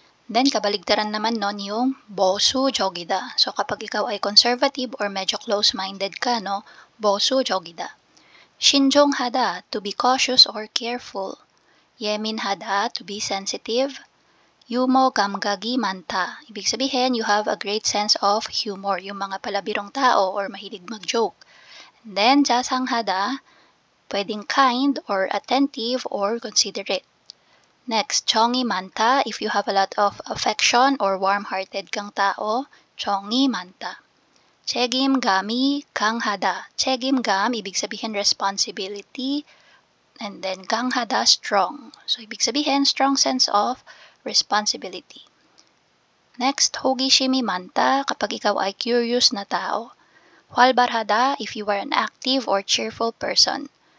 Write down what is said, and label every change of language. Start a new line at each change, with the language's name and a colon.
Filipino: Then kabaligtaran naman nun yung
Korean: 보수적이다.
Filipino: So kapag ikaw ay conservative or medyo close-minded ka, no,
Korean: 보수적이다. 신중하다,
English: to be cautious or careful.
Korean: 예민하다,
English: to be sensitive.
Korean: Yumo 감각이 많다.
Filipino: Ibig sabihin,
English: you have a great sense of humor.
Filipino: Yung mga palabirong tao or mahilig mag-joke. And then,
Korean: 자상하다,
Filipino: pwedeng
English: kind or attentive or considerate. Next,
Korean: 정이 많다,
English: if you have a lot of affection or warm-hearted
Filipino: kang tao,
English: 정이 많다.
Korean: 책임감이 강하다. 책임감,
Filipino: ibig sabihin
English: responsibility. And then,
Korean: 강하다,
English: strong. So,
Filipino: ibig sabihin,
English: strong sense of responsibility.
Filipino: Next,
Korean: 호기심이 많다,
Filipino: kapag ikaw ay curious na tao.
Korean: 활발하다,
English: if you are an active or cheerful person.